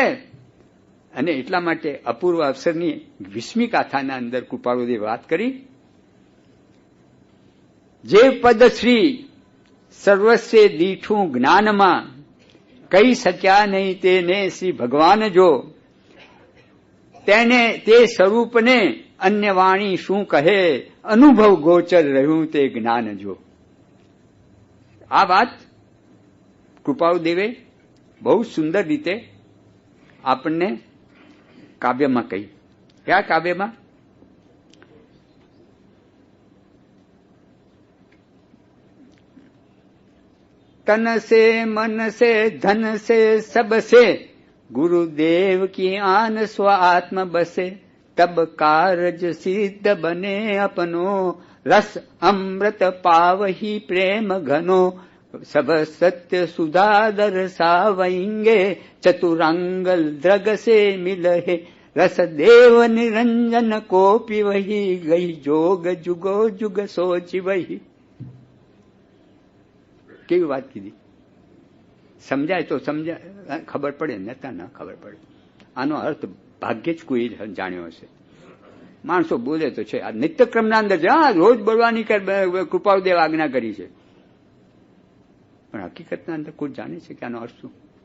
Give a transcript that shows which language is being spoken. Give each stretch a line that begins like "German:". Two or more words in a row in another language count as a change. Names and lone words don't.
Gujarati: અને એટલા માટે અપૂર્વ અવસરની 20મી ગાથાના અંદર કૃપાળુદેવ વાત કરી, જે પદ શ્રી સર્વસ્વે દીઠું જ્ઞાનમાં, કહી શક્યા નહીં તેને શ્રી ભગવાન જો, તેને તે સ્વરૂપને અન્ય વાણી શું કહે, અનુભવ ગોચર રહ્યું તે જ્ઞાન જો. આ વાત કૃપાળુદેવે બહુ સુંદર રીતે આપણને કાવ્યમાં કહી. કયા કાવ્યમાં?
Hindi: तन से मन से धन से सब से गुरुदेव की आन स्व आत्म बसे, तब कारज सिद्ध बने अपनो, रस अमृत पावही प्रेम घनो, सब सत्य सुधादर सावेंगे, चतुरंगल द्रग से मिलहे, रस देव निरंजन कोपी वही, गई जोग जुगो जुग सोची वही.
Gujarati: કેવી વાત કીધી? સમજાય તો સમજાય, ખબર પડે, નતા ના ખબર પડે. આનો અર્થ ભાગ્યે જ કોઈ જાણ્યો હશે. માણસો બોલે તો છે, આ નિત્યક્રમના અંદર છે, હા રોજ બોલવાની કૃપાળુદેવ આજ્ઞા કરી છે, પણ હકીકતના અંદર કોઈ જાણે છે કે આનો અર્થ શું?